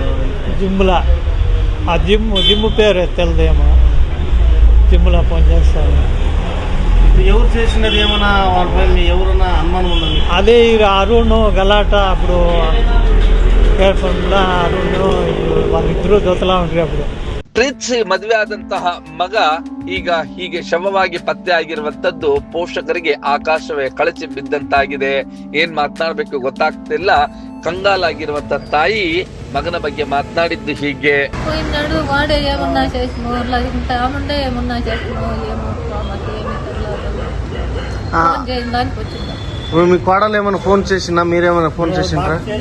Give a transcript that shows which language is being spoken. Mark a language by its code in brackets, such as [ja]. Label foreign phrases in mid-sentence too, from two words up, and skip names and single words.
[te] జిమ్లా ఆ జిమ్ పేరు తెలదేమో, జిమ్లో ఫోన్ చేస్తాను. ఎవరు చేసినది ఏమన్నా వాళ్ళపై ఎవరన్నా అనుమానం ఉందా? అదే అరుణ్ గలాట అప్పుడు అరుణ్ వాళ్ళిద్దరూ దోతలా ఉంటారు. ಅప్పుడు [kn] ಪ್ರೀತಿಸಿ ಮದುವೆ ಆದಂತಹ ಮಗ ಈಗ ಹೀಗೆ ಶವವಾಗಿ ಪತ್ತೆ ಆಗಿರುವಂತದ್ದು ಪೋಷಕರಿಗೆ ಆಕಾಶವೇ ಕಳಚಿ ಬಿದ್ದಂತಾಗಿದೆ. ಏನ್ ಮಾತನಾಡ್ಬೇಕು ಗೊತ್ತಾಗ್ತಿಲ್ಲ. ಕಂಗಾಲಾಗಿರುವಂತ ತಾಯಿ ಮಗನ ಬಗ್ಗೆ ಮಾತಾಡಿದ್ದು ಹೀಗೆ. [te] పోయినాడు వాడే ఏమన్నా చేసినో లేకుంటే ఆముండే ఏమన్నా చేసినో ఏమో ఫోన్ చేయడానికి వచ్చింది. మీ కోడలు ఏమైనా ఫోన్ చేసినా మీరేమైనా ఫోన్ చేసిండ్రా?